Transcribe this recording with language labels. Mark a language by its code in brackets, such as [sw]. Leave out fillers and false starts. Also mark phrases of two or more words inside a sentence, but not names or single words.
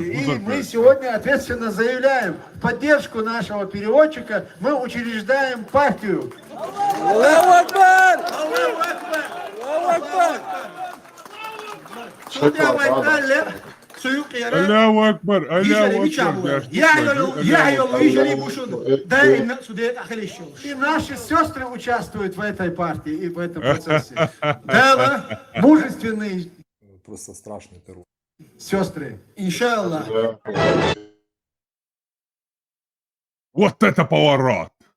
[ru] И мы сегодня ответственно заявляем, в поддержку нашего переводчика мы учреждаем партию. [ar] الله أكبر الله أكبر الله أكبر الله أكبر. [ru] И наши сестры участвуют в этой партии и в этом процессе. Да, мужественные Просто страшный террор. сестры. Иншаллах. Вот это поворот!